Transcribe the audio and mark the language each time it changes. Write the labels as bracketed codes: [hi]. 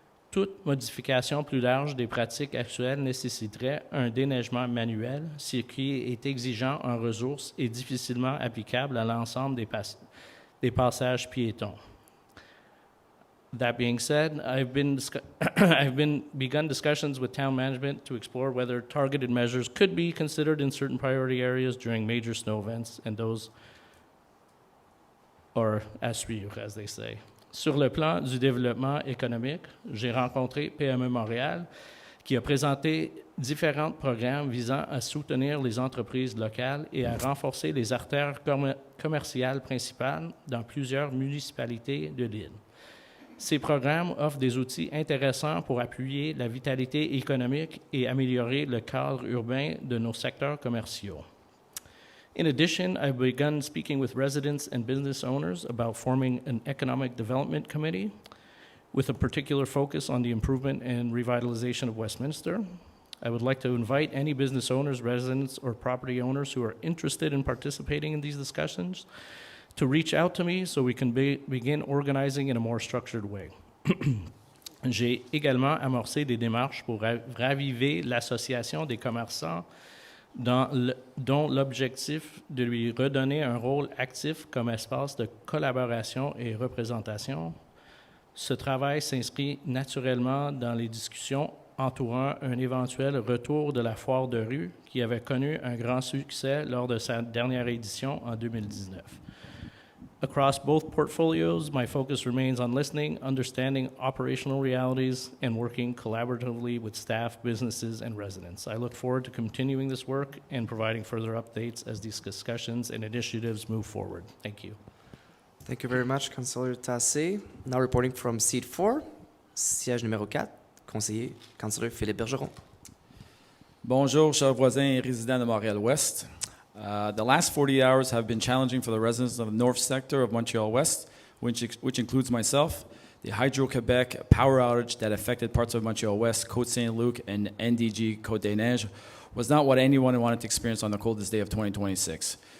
[fr] Toute modification plus large des pratiques actuelles nécessiterait un déneigement manuel, ce qui est exigeant en ressources et difficilement applicable à l'ensemble des passages piétons. [en] That being said, I've begun discussions with town management to explore whether targeted measures could be considered in certain priority areas during major snow events, and those are [fr] à suivre, [en] as they say. [fr] Sur le plan du développement économique, j'ai rencontré PME Montréal, qui a présenté différents programmes visant à soutenir les entreprises locales et à renforcer les artères commerciales principales dans plusieurs municipalités de l'île. Ces programmes offrent des outils intéressants pour appuyer la vitalité économique et améliorer le cadre urbain de nos secteurs commerciaux. [en] In addition, I've begun speaking with residents and business owners about forming an economic development committee with a particular focus on the improvement and revitalization of Westminster. I would like to invite any business owners, residents, or property owners who are interested in participating in these discussions to reach out to me so we can begin organizing in a more structured way. [fr] J'ai également amorcé des démarches pour raviver l'association des commerçants dont l'objectif de lui redonner un rôle actif comme espace de collaboration et représentation. Ce travail s'inscrit naturellement dans les discussions entourant un éventuel retour de la foire de rue qui avait connu un grand succès lors de sa dernière édition en 2019. [en] Across both portfolios, my focus remains on listening, understanding operational realities, and working collaboratively with staff, businesses, and residents. I look forward to continuing this work and providing further updates as these discussions and initiatives move forward. Thank you. Thank you very much, Councillor Tassé. Now reporting from seat 4, [fr] siège numéro 4, conseiller, [en] Councillor Philippe Bergeron. [fr] Bonjour, chers voisins et résidents de Montréal-Ouest. [en] The last 40 hours have been challenging for the residents of the north sector of Montreal-West, which includes myself. The Hydro-Quebec power outage that affected parts of Montreal-West, Côte-Saint-Luc, and NDG Côte-des-Neiges was not what anyone wanted to experience on the coldest day of 2026.